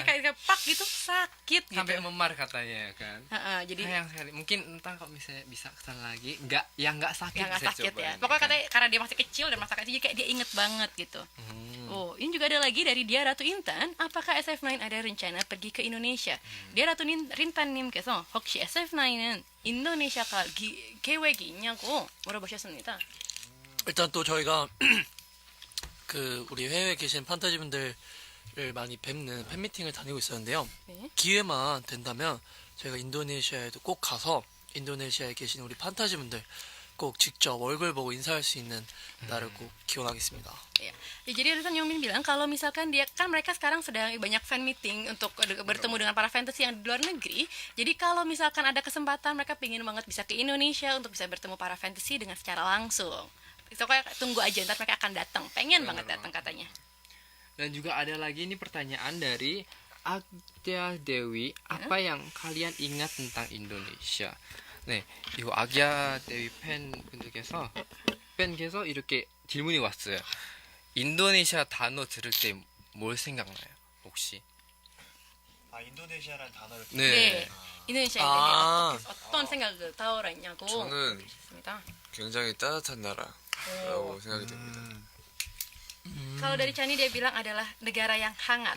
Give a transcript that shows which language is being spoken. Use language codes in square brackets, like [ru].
[id] air kayak pak gitu sakit gitu. Sampai memar katanya kan. Jadi Sayang sekali. Mungkin entah kok misalnya bisa kesana lagi, nggak sakit. ya nggak bisa sakit coba ya. nih, Pokoknya kan. katanya karena dia masih kecil dan masa kecil jadi kayak dia inget banget gitu. Oh, ini juga ada lagi dari dia Ratu Intan. Apakah SF9 ada rencana pergi ke Indonesia? [ko] Dia Ratu 린탄님께서 혹시 SF9은 인도네시아가 계획이 있냐고 물어보셨습니다. 일단 또 저희가 그 우리 해외에 계신 판타지 분들을 많이 뵙는 팬미팅을 다니고 있었는데요. 네. 기회만 된다면 저희가 인도네시아에도 꼭 가서 인도네시아에 계신 우리 판타지 분들 꼭 직접 얼굴 보고 인사할 수 있는 날을 꼭 기원하겠습니다. [id] Ya, jadi Rizan Yomin bilang kalau misalkan dia kan mereka sekarang sedang banyak fan meeting untuk bertemu dengan para fantasy yang di luar negeri. Jadi kalau misalkan ada kesempatan mereka pengen banget bisa ke Indonesia untuk bisa bertemu para fantasy dengan secara langsung. Pokoknya tunggu aja ntar mereka akan datang. Pengen banget datang katanya. Dan juga ada lagi ini pertanyaan dari Agya Dewi, apa yang kalian ingat tentang Indonesia? [ko] 네, 이거 아기야 데뷔 팬분들께서 이렇게 질문이 왔어요. 인도네시아 단어 들을 때 뭘 생각나요? 혹시? 아 인도네시아라는 단어를 네. 인도네시아에 아. 대해 어떤 생각을 떠올랐냐고. 저는 있습니다. 굉장히 따뜻한 나라라고 생각이 됩니다. [id] Kalau dari Chani dia bilang adalah negara yang hangat.